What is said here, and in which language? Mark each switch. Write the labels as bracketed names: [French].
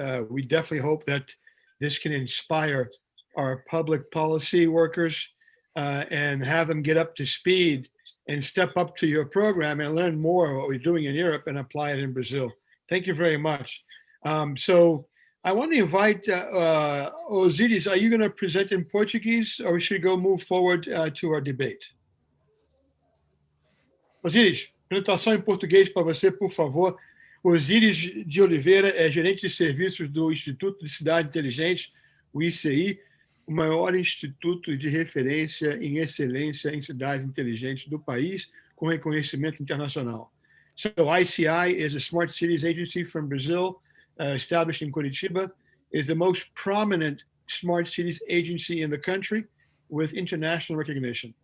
[English] We definitely hope that this can inspire our public policy workers and have them get up to speed and step up to your program and learn more of what we're doing in Europe and apply it in Brazil. Thank you very much. So I want to invite Osiris. Are you going to present in Portuguese, or should we move forward to our debate? [Portuguese] Osiris, apresentação em português para você, por favor. Osiris de Oliveira é gerente de serviços do Instituto de Cidade Inteligente, o ICI, o maior instituto de referência em excelência em cidades inteligentes do país, com reconhecimento internacional. [English] So ICI is a smart cities agency from Brazil, established in Curitiba, is the most prominent smart cities agency in the country with international recognition.